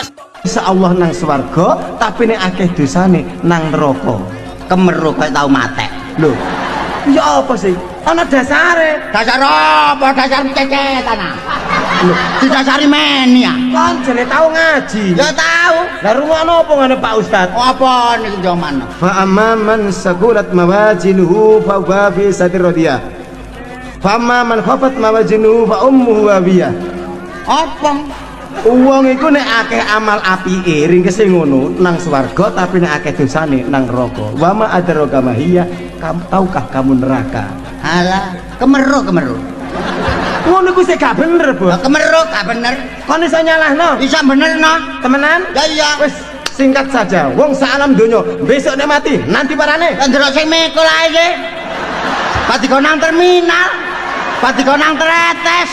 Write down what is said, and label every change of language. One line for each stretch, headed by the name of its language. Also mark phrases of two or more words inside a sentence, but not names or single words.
Arabic: إن شاء الله
Javanese: nang swarga tapi nek akeh dosane nang neraka. Kemeru kok tau matek. Lho, ya apa sih? Ana dasare. Dasar apa? Dasar cecetan ah. Didasari men ya. Kan jane tau ngaji. Ya tahu. Lah rungokno apa ngene Pak Ustad? Apa niku jaman?
Arabic: فأما من ثقلت موازينه فهو في عيشة راضية. فأما من خفت موازينه فأمه هاوية.
Javanese: Apa? Wong iku nek akeh amal apike ringkese ngono nang swarga tapi nek akeh dosane nang neraka.
Arabic: وما أدراك ما هيه,
Indonesian: tahukah kamu neraka?
Javanese: Alah, kemeru. Ngono iku sik gak bener, Bu. Kemeru gak bener. Kon iso nyalahno? Bisa bener no. Temenan? Ya iya. Wis singkat saja. Wong sak alam donya besok nek mati nanti parane. Kan delok sing mikul ae iki. Pati kok nang terminal. Pati kok nang tretes.